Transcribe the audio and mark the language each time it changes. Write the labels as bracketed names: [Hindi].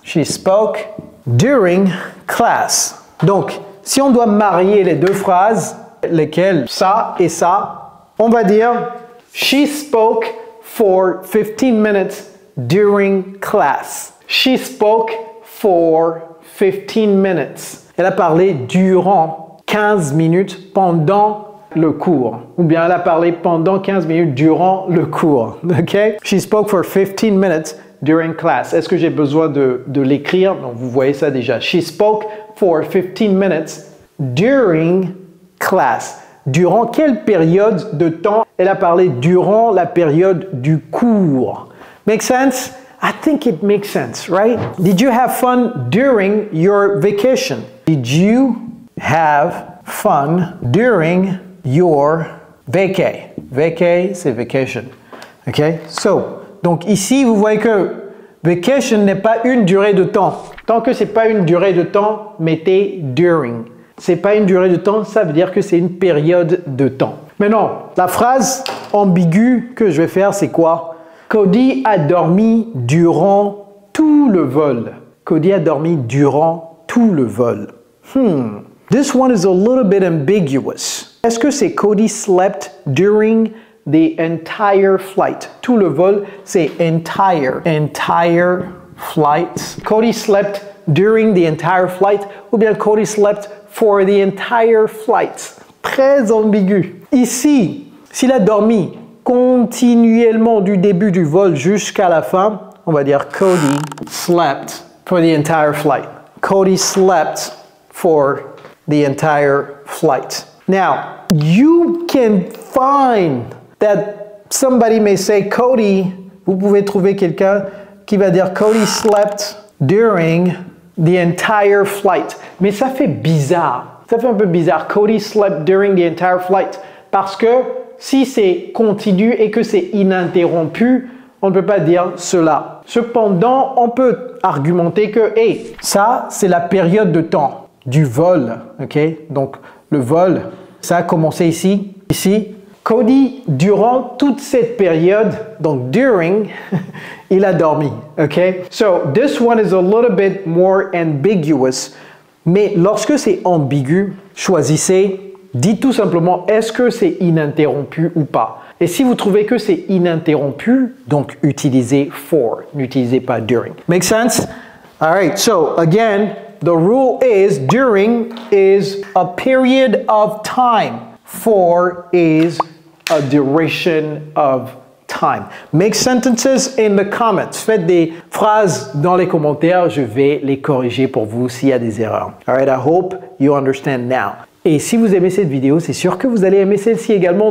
[English] She spoke during class. [French] Donc, si on doit marier les deux phrases, lesquelles ça et ça, on va dire [English] she spoke for 15 minutes during class. She spoke for 15 minutes. [French] Elle a parlé durant 15 minutes pendant le cours. Ou bien elle a parlé pendant 15 minutes durant le cours. [English] Okay? She spoke for 15 minutes during class. [French] Est-ce que j'ai besoin de l'écrire? Donc, vous voyez ça déjà. [English] She spoke for 15 minutes during class. [French] Durant quelle période de temps elle a parlé durant la période du cours? [English] Make sense? I think it makes sense, right? Did you have fun during your vacation? Did you have fun during your vacay? [French] Vacay, c'est vacation. Okay? So, donc ici, vous voyez que vacation n'est pas une durée de temps. Tant que c'est pas une durée de temps, mettez during. C'est pas une durée de temps, ça veut dire que c'est une période de temps. Maintenant, la phrase ambiguë que je vais faire, c'est quoi? Cody a dormi durant tout le vol. Cody a dormi durant tout le vol. [English] This one is a little bit ambiguous. [French] Est-ce que c'est [English] Cody slept during the entire flight? [French] Tout le vol, c'est entire. Entire flight. [English] Cody slept during the entire flight [French] ou bien [English] Cody slept for the entire flight. [French] Très ambigu. Ici, s'il a dormi continuellement du début du vol jusqu'à la fin, on va dire [English] Cody slept for the entire flight. Cody slept for the entire flight. Now, you can find that somebody may say Cody, [French] vous pouvez trouver quelqu'un qui va dire [English] Cody slept during the entire flight. [French] Mais ça fait bizarre. Ça fait un peu bizarre. [English] Cody slept during the entire flight. [French] Parce que si c'est continu et que c'est ininterrompu, on ne peut pas dire cela. Cependant, on peut argumenter que, hey, ça, c'est la période de temps du vol. Ok? Donc, le vol, ça a commencé ici. Cody, durant toute cette période, donc during, il a dormi. Ok? [English] So, this one is a little bit more ambiguous. [French] Mais lorsque c'est ambigu, choisissez. Dites tout simplement, est-ce que c'est ininterrompu ou pas? Et si vous trouvez que c'est ininterrompu, donc utilisez for, n'utilisez pas during. [English] Make sense? All right, so again, the rule is during is a period of time. For is a duration of time. Make sentences in the comments. [French] Faites des phrases dans les commentaires. Je vais les corriger pour vous s'il y a des erreurs. [English] All right, I hope you understand now. [French] Et si vous aimez cette vidéo, c'est sûr que vous allez aimer celle-ci également.